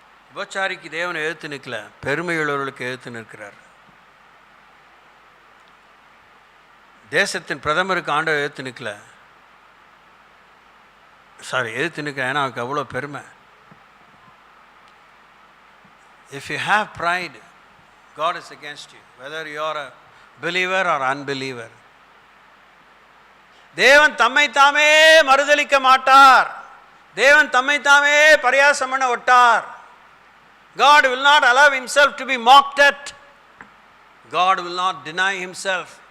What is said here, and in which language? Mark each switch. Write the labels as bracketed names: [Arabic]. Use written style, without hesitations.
[Tamil] விபச்சாரிக்கு தேவனை எதிர்த்து நிற்கல, பெருமையுள்ளவர்களுக்கு எதிர்த்து நிற்கிறார். தேசத்தின் பிரதமருக்கு ஆண்டவர் எதிர்த்து நிற்கல, எதிர்த்து நிற்கிறேன், ஏன்னா அவருக்கு அவ்வளோ பெருமை. [English] If you have pride, God is against you, whether you are a believer or unbeliever. [Tamil] தேவன் தம்மை தாமே மறுதலிக்க மாட்டார். தேவன் தம்மை தாமே பரியாசம் பண்ண விட்டார். [English] God will not allow himself to be mocked at. God will not deny himself.